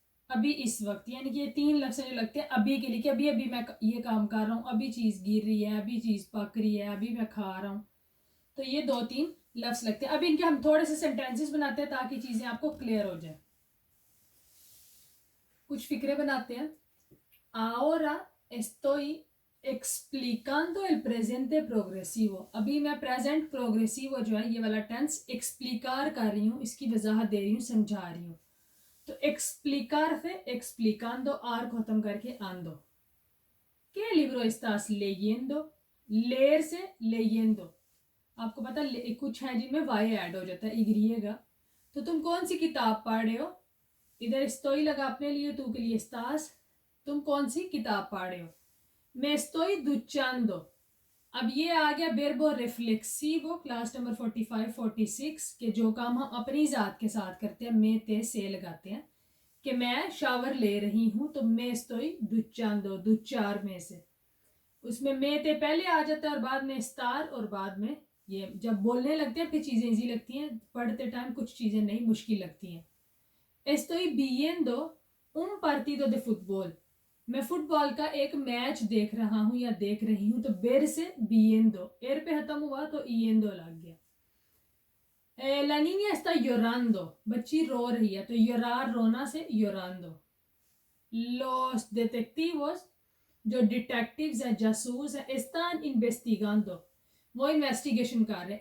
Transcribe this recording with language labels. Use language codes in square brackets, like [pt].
[hi] अभी इस वक्त, यानी कि ये 3 लफ्ज़ जो लगते हैं अभी के लिए, कि अभी अभी मैं ये काम कर रहा हूँ, अभी चीज़ गिर रही है, अभी चीज़ पक रही है, अभी मैं खा रहा हूँ। तो ये 2-3 लफ्ज़ लगते हैं। अभी इनके हम थोड़े से सेंटेंसेस बनाते हैं ताकि चीज़ें आपको क्लियर हो जाए। कुछ फिक्रे बनाते हैं। [es] Ahora estoy explicando el presente progresivo। [hi] अभी मैं प्रेजेंट प्रोग्रेसिव जो है ये वाला टेंस एक्सप्लिकार कर रही हूँ, इसकी वजाहत दे रही हूँ, समझा रही हूँ। तो एक्सप्लिकार से एक्सप्लिकांदो आर को खत्म करके आंदो। [es] ¿Qué libro estás leyendo? [hi] लेर से leyendo। आपको पता कुछ है जिनमें वाई ऐड हो जाता है, इग्रिएगा। तो तुम कौन सी किताब पढ़ रहे हो? इधर estoy लगा अपने लिए, तू के लिए estás। तुम कौन सी किताब पढ़ रहे हो? [es] मैं estoy duchando। [hi] अब ये आ गया verbo reflexivo, क्लास नंबर 45-46 के जो काम हम अपनी ज़ात के साथ करते हैं, मैं ते से लगाते हैं कि मैं शावर ले रही हूँ। तो मैं [es] estoy duchando, [hi] दुचार में से, उसमें मैं ते पहले आ जाता है और बाद में स्टार और बाद में ये। जब बोलने लगते हैं फिर चीज़ें इजी लगती हैं, पढ़ते टाइम कुछ चीज़ें नहीं मुश्किल लगती हैं। [es] Estoy viendo un partido de fútbol। [hi] मैं फुटबॉल का एक मैच देख रहा हूँ या देख रही हूँ। तो बेर से viendo, एर पे खत्म हुआ तो yendo लग गया। [es] La niña está llorando, [hi] बच्ची रो रही है। तो llorar रोना से llorando। [es] Los detectivos, [hi] जो डिटेक्टिव्स हैं, जासूस हैं, [es] están investigando, [hi] वो इन्वेस्टिगेशन कर रहे हैं।